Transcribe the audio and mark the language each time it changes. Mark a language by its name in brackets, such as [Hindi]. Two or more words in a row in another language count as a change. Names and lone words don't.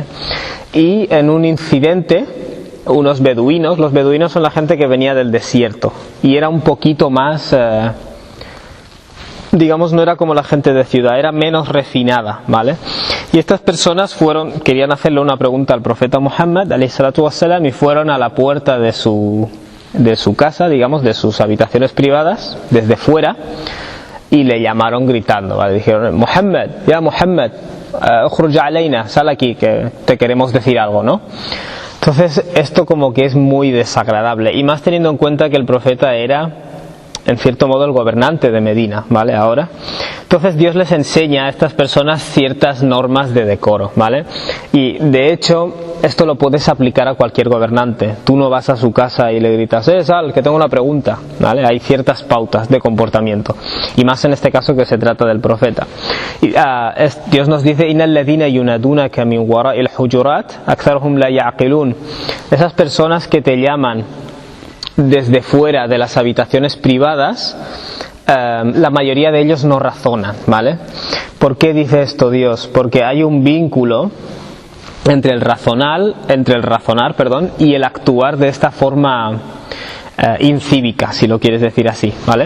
[Spanish] Y en un incidente, unos beduinos, los beduinos son la gente que venía del desierto y era un poquito más, digamos, no era como la gente de ciudad, era menos refinada, ¿vale? Y estas personas querían hacerle una pregunta al profeta Muhammad, [Arabic] عليه الصلاة والسلام, [Spanish] y fueron a la puerta de su casa, digamos, de sus habitaciones privadas, desde fuera, y le llamaron gritando, ¿vale? Dijeron: [Arabic] محمد، يا محمد, اخرج علينا, [Spanish] sal aquí, que te queremos decir algo, ¿no? Entonces esto como que es muy desagradable, y más teniendo en cuenta que el profeta era en cierto modo el gobernante de Medina, ¿vale? Ahora, entonces Dios les enseña a estas personas ciertas normas de decoro, ¿vale? Y de hecho esto lo puedes aplicar a cualquier gobernante. Tú no vas a su casa y le gritas: sal, que tengo una pregunta, ¿vale? Hay ciertas pautas de comportamiento, y más en este caso que se trata del profeta. Y, Dios nos dice: [Arabic] إن الذين ينادونك من وراء الحجرات أكثرهم لا يعقلون. [Spanish] Esas personas que te llaman desde fuera de las habitaciones privadas, la mayoría de ellos no razonan, ¿vale? ¿Por qué dice esto Dios? Porque hay un vínculo entre el razonar, y el actuar de esta forma incívica, si lo quieres decir así, ¿vale?